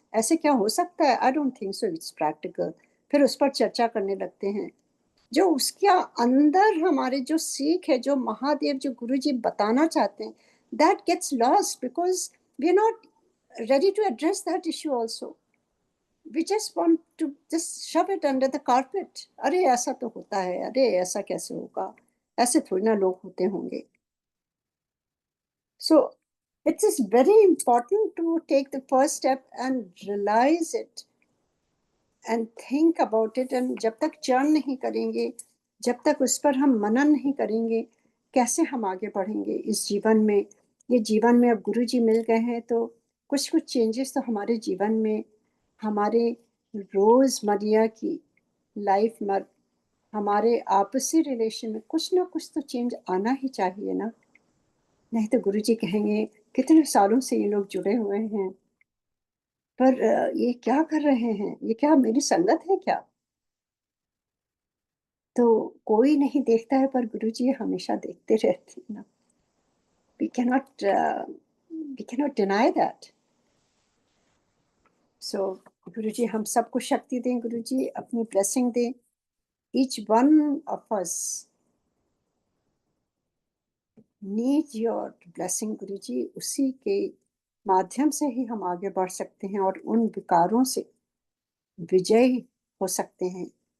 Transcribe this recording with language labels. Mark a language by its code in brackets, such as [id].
[hi] ऐसे क्या हो सकता है? [en] I don't think so it's practical. [hi] फिर उस पर चर्चा करने लगते हैं। जो उसके अंदर हमारे जो सीख है, जो महादेव, जो गुरु जी बताना चाहते हैं, [en] That gets lost because we are not ready to address that issue also. We just want to just shove it under the carpet. [hi] अरे ऐसा तो होता है, अरे ऐसा कैसे होगा, ऐसे थोड़ी ना लोग होते होंगे। [en] So it is very important to take the first step and realize it and think about it. [hi] And जब तक चर्न नहीं करेंगे, जब तक उस पर हम मनन नहीं करेंगे, कैसे हम आगे बढ़ेंगे इस जीवन में? ये जीवन में अब गुरु जी मिल गए हैं, तो कुछ कुछ चेंजेस तो हमारे जीवन में, हमारे रोजमर्रा की लाइफ में, हमारे आपसी रिलेशन में कुछ ना कुछ तो चेंज आना ही चाहिए ना। नहीं तो गुरु जी कहेंगे कितने सालों से ये लोग जुड़े हुए हैं, पर ये क्या कर रहे हैं, ये क्या मेरी संगत है क्या? तो कोई नहीं देखता है, पर गुरुजी हमेशा देखते रहते हैं ना। [en] we cannot uh, we cannot deny that. [hi] So गुरुजी हम सबको शक्ति दें, गुरुजी अपनी ब्लेसिंग दें, [en] each one of us need your blessing [hi] गुरुजी। उसी के माध्यम से ही हम आगे बढ़ सकते हैं और उन विकारों से विजयी हो सकते हैं।